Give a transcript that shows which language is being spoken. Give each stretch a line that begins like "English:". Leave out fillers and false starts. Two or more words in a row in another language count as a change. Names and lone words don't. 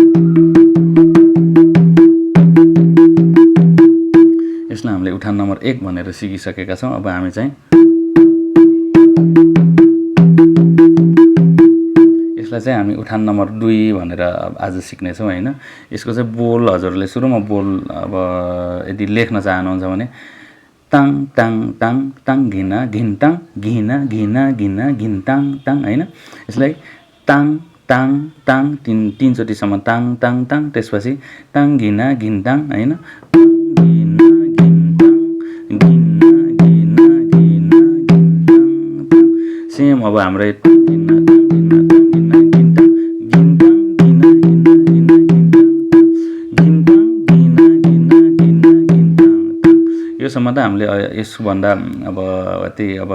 Nepali: यसलाई हामीले उठान नम्बर 1 भनेर सिकिसकेका छौँ अब हामी चाहिँ यसलाई चाहिँ हामी उठान नम्बर 2 भनेर आज सिक्नेछौँ होइन यसको चाहिँ बोल हजुरले सुरुमा बोल अब यदि लेख्न चाहनुहुन्छ भने ताङ ताङ ताङ ताङ घिना घिन्ताङ घिना घिना घिना घिन्ताङ ताङ होइन यसलाई ताङ ताङ ताङ तीनचोटिसम्म ताङ ताङ ताङ त्यसपछि ताङ घिना घिन्ताङ होइन सेम अब हाम्रो योसम्म त हामीले यसभन्दा अब त्यही अब